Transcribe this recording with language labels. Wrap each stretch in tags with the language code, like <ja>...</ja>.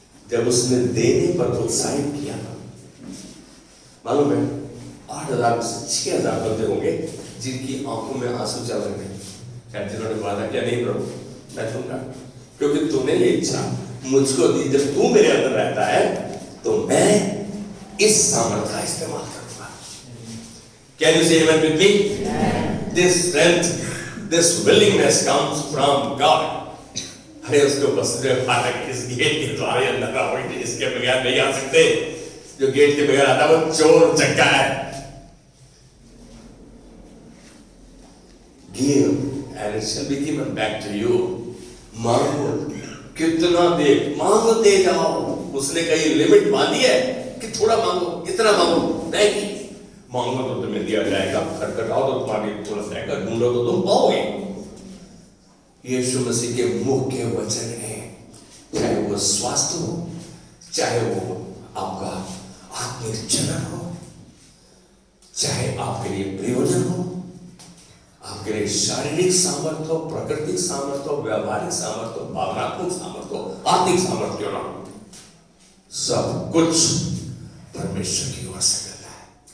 <hi>जब उसने देने पर उत्साहित किया था, मालूम है 8,000 से 6,000 बंदे होंगे जिनकी आंखों में आंसू चल रहे थे। जिन्होंने वादा किया, नहीं प्रभु मैं दूंगा, क्योंकि तूने ये इच्छा मुझको दी। जब तू मेरे अंदर रहता है तो मैं इस सामर्थ्य का इस्तेमाल करूंगा।</hi> <en>Can you say amen with me? This strength, this willingness comes from God.</en> <hi>अरे उसको बस फाटक इस गेट के द्वारे अंदर आओगे, इसके बगैर नहीं आ सकते। जो गेट के बगैर आता है वो चोर चक्का है।</hi> <en>Give and it shall be given back to you.</en> <hi>मांगो, कितना दे, मांगो दे जाओ। उसने कहीं लिमिट बांधी है कि थोड़ा मांगो, इतना मांगो, नहीं। मांगो तो तुम्हें दिया जाएगा, खटखटाओ तो तुम्हारी खोला जाएगा, ढूंढो तो तुम पाओगे। यीशु मसीह के मुख के वचन है, चाहे वो स्वास्थ्य हो, चाहे वो आपका आत्मिक जलन हो, चाहे आपके लिए प्रयोजन हो, आपके लिए शारीरिक सामर्थ्य हो, प्राकृतिक सामर्थ्य हो, व्यावहारिक सामर्थ्य हो, भावनात्मक सामर्थ्य हो, आर्थिक सामर्थ्य क्यों ना हो, सब कुछ परमेश्वर की ओर से मिलता है।</hi>